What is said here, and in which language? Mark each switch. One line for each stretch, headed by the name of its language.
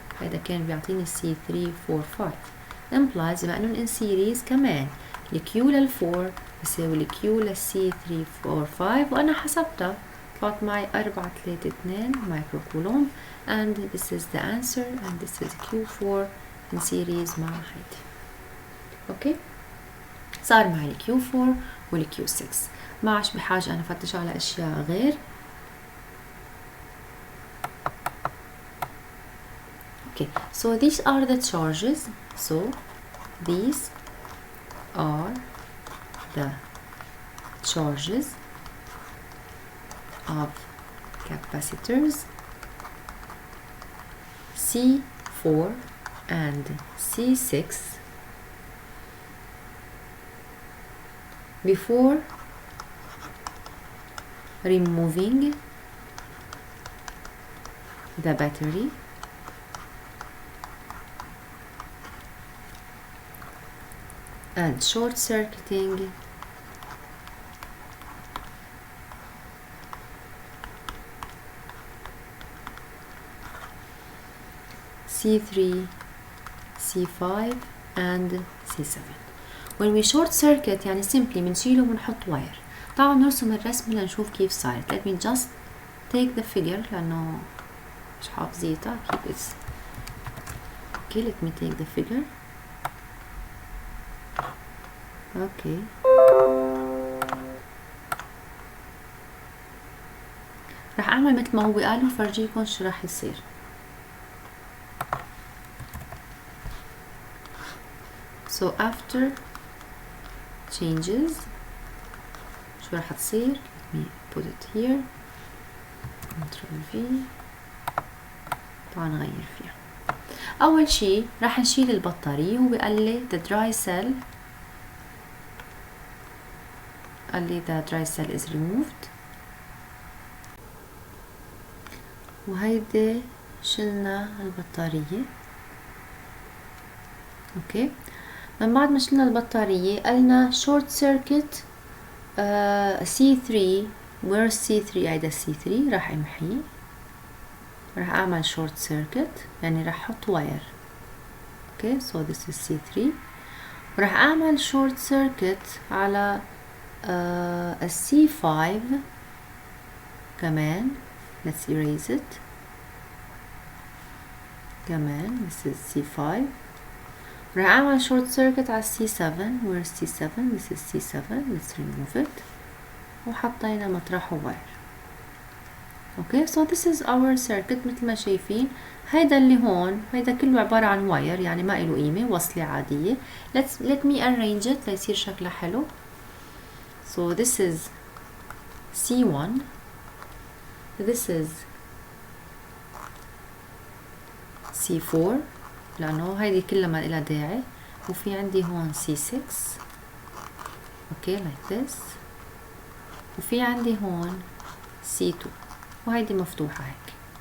Arabic: هيدا كان بيعطيني C3 4 5 implies بما انه in series كمان الكيو لل4 بيساوي الكيو للC3 4 5 وانا حسبتها طلعت معي 432 مايكرو كولوم
English: and this is the answer and this is Q4 in series
Arabic: مع هيدي. اوكي صار معي الكيو 4 والكيو 6 ما عادش بحاجة انا افتش على اشياء غير.
English: Okay, so these are the charges. So these are the charges of capacitors C4 and C6 before removing the battery and short circuiting C3, C5 and C7. When we short circuit يعني simply
Arabic: بنشيله وبنحط واير. تعالوا نرسم الرسم لنشوف كيف صارت.
English: Let me just take the figure
Arabic: لأنه مش حافظيتها.
English: keep it. Okay, let me take the figure. Okay.
Arabic: راح أعمل مثل ما هو قال وفرجيكم شو راح يصير.
English: So after changes
Arabic: شو راح تصير؟
English: let me put it here.
Arabic: Ctrl V. تعال نغير فيها. أول شي راح نشيل البطارية. هو قال لي
English: the dry cell قال لي the dry cell is removed.
Arabic: وهيدي شلنا البطارية. اوكي من بعد ما شلنا البطارية قلنا short circuit C3
English: where's C3
Arabic: هيدا C3 راح امحيه. راح اعمل short circuit يعني راح احط واير.
English: Okay so this is C3 وراح اعمل short circuit على C5 كمان. let's erase it. كمان this is C5
Arabic: راح اعمل
English: short circuit على C7. where's C7 this is C7 let's remove it
Arabic: وحطينا مطرحه واير.
English: Okay so this is our circuit مثل ما شايفين.
Arabic: هيدا اللي هون هيدا كله عبارة عن واير يعني ما له قيمة وصلة عادية.
English: let me arrange it
Arabic: ليصير شكلها حلو.
English: so this is C1 this is C4
Arabic: لأنه هيدي كلها ما إلها داعي. وفي عندي هون C6 اوكي
English: like this.
Arabic: وفي عندي هون C2 وهيدي مفتوحة هيك.